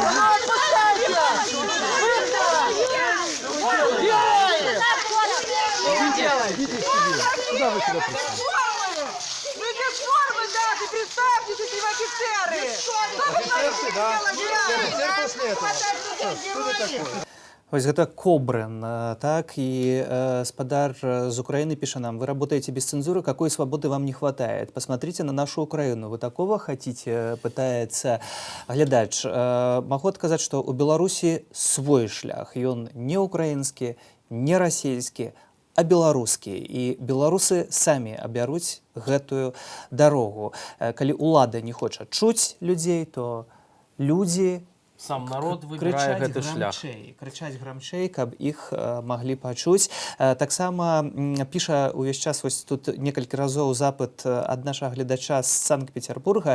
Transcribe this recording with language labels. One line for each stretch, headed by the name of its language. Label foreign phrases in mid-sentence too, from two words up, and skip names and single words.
Russian: Куда вы сюда пришли? Вы без формы, да, ты представьте, эти офицеры! Офицеры, да? Офицер после этого. Что это такое?
Belarusian: Вось гэта
Russian: Кобрын, так, и спадар з Украины пишет нам: вы работаете без цензуры, какой свободы вам не хватает? Посмотрите на нашу Украину, вы такого хотите?
Belarusian: Пытается глядач.
Russian: Могу отказать, что у Беларуси свой шлях, и он не украинский, не российский,
Belarusian: а беларускі. І беларусы самі абяруць гэтую дарогу. Калі ўлада не хоча чуць людзей, то людзі сам народ выбірае гэты шлях. Крычаць грамчэй, каб іх маглі пачуць. Таксама піша увесь час, вось тут некалькі разоў запыт ад нашага гледача з Санкт-Петербурга.